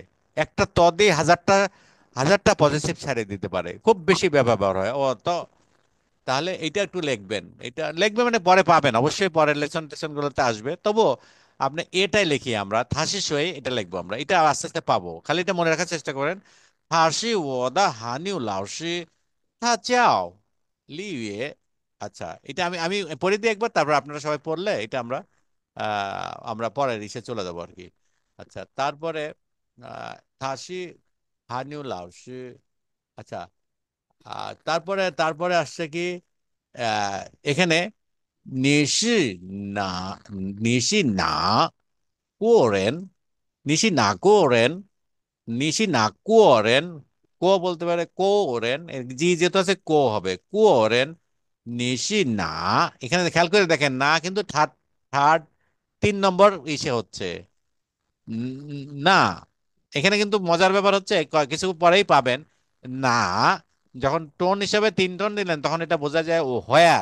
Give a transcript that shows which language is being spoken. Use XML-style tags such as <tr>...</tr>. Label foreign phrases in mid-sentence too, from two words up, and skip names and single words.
<bn>একটা ত দিয়ে হাজারটা পজিটিভ ছাড়িয়ে দিতে পারে, খুব বেশি ব্যবহার হয় ও তো। তাহলে এটা একটু লিখবেন, এটা লিখবে মানে পরে পাবেন অবশ্যই, পরের লেসন টেসন গুলোতে আসবে। তবুও আপনি এটাই লিখি, আমরা</bn> <zh>他是谁</zh> <bn>এটা লিখবো, আমরা এটা আস্তে আস্তে পাবো, খালি এটা মনে রাখার চেষ্টা করেন।</bn> <zh>他是我的韩语老师，他叫李宇।</zh> <bn>আচ্ছা, এটা আমি পড়ে দিই একবার, তারপর আপনারা সবাই পড়লে এটা আমরা পরের ইসে চলে যাবো আর কি। আচ্ছা, তারপরে</bn> <zh>他是汉语老师.</zh> <bn>আচ্ছা, তারপরে তারপরে আসছে কি, আহ, এখানে</bn> <zh>你是你是哪国人，你是哪国人，</zh> <bn>কো বলতে পারে কোরেন, জি যেহেতু আছে কো হবে কোরেন।</bn> <zh>你是哪,</zh> <bn>এখানে খেয়াল করে দেখেন না কিন্তু থার্ড, থার্ড 3 নম্বর ইসে হচ্ছে না। এখানে কিন্তু মজার ব্যাপার হচ্ছে কিছু পরেই পাবেন না, যখন টোন হিসাবে 3 টোন দিলেন তখন এটা বোঝা যায় ও হোয়ার।</bn>